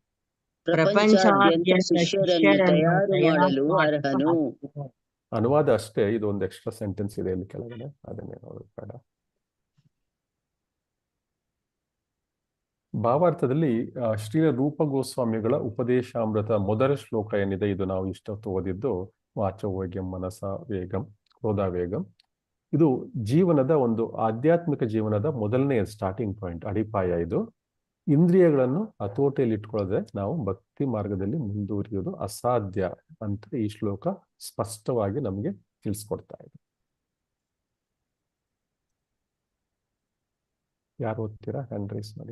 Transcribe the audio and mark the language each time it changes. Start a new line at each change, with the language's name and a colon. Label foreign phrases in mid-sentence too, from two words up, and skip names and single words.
Kannada: ಅನುವಾದ ಅಷ್ಟೇ. ಇದು ಒಂದು
English: extra sentence
Kannada: ಇದೆ ಇಲ್ಲಿ ಕೆಳಗಡೆ, ಅದನ್ನೇ ನೋಡಬೇಡ. ಭಾವಾರ್ಥದಲ್ಲಿ ಶ್ರೀಲ ರೂಪ ಗೋಸ್ವಾಮಿಗಳ ಉಪದೇಶಾಮೃತ ಮೊದಲ ಶ್ಲೋಕ ಏನಿದೆ, ಇದು ನಾವು ಇಷ್ಟೊತ್ತು ಓದಿದ್ದು
Sanskrit: ವಾಚೋ ವೇಗಂ ಮನಸ ವೇಗಂ ಕ್ರೋಧ ವೇಗಂ.
Kannada: ಇದು ಜೀವನದ ಒಂದು ಆಧ್ಯಾತ್ಮಿಕ ಜೀವನದ ಮೊದಲನೇ
English: starting point,
Kannada: ಅಡಿಪಾಯ. ಇದು ಇಂದ್ರಿಯಗಳನ್ನು ಹತೋಟಿಯಲ್ಲಿ ಇಟ್ಕೊಳ್ಳದೆ ನಾವು ಭಕ್ತಿ ಮಾರ್ಗದಲ್ಲಿ ಮುಂದುವರಿಯೋದು ಅಸಾಧ್ಯ ಅಂತ ಈ ಶ್ಲೋಕ ಸ್ಪಷ್ಟವಾಗಿ ನಮಗೆ ತಿಳಿಸ್ಕೊಡ್ತಾ ಇದೆ. ಯಾರು ಓದ್ತೀರಾ?
English: hand raise
Kannada: ಮಾಡಿ.